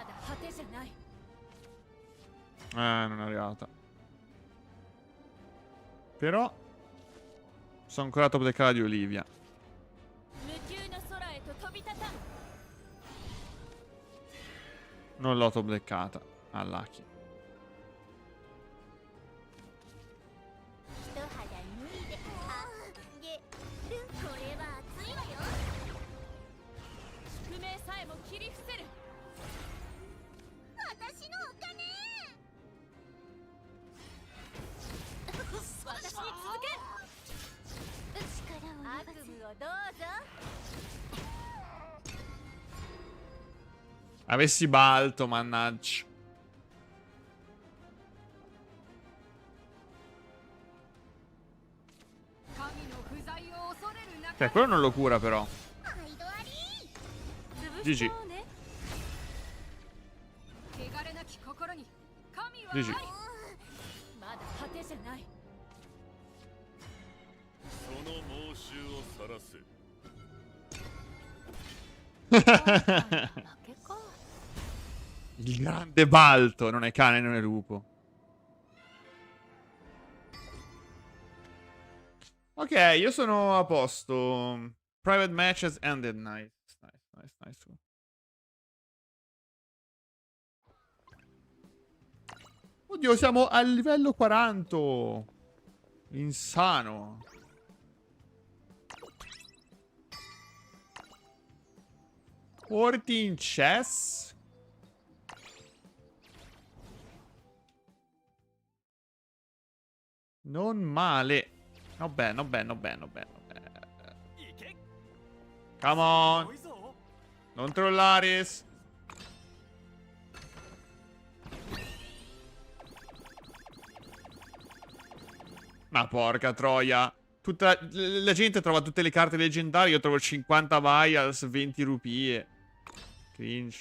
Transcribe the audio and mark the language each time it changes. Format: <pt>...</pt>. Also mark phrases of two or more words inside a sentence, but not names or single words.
<it>Non è arrivata. Però sono ancora</it> <en>top deckata</en> <it>di Olivia.</it> <ja>無窮の空へと飛び立たん</ja> <it>Non l'ho</it> <en>top deckata.</en> <it>Ah, Lucky.</it> <ja>一肌脱いであげるこれは熱いわよ宿命さえも切り伏せる私のお金私に続け力を悪夢をどうぞ</ja> <it>Avessi balto, mannaggia. Cioè, quello non lo cura, però.</it> <ja>毎度あり</ja> <en>GG.</en> <ja>そうね</ja> <en>GG.</en> <ja>まだ果てじゃないその猛襲を晒す負けか</ja> <it>Il grande balto. Non è cane, non è lupo. Ok, io sono a posto.</it> <en>Private match has ended. Nice, nice, nice, nice.</en> <it>Oddio, siamo al livello 40. Insano. Porti in chess? Non male.</it> <en>Not bad, not bad, not bad, not bad, not bad.</en> <ja>いけ</ja> <en>Come</en> <ja>す</ja> <en>on.</en> <ja>ごいぞ</ja> <it>Non trollaris. Ma porca troia. La gente trova tutte le carte leggendarie. Io trovo 50 vials, 20 rupie. Cringe.</it>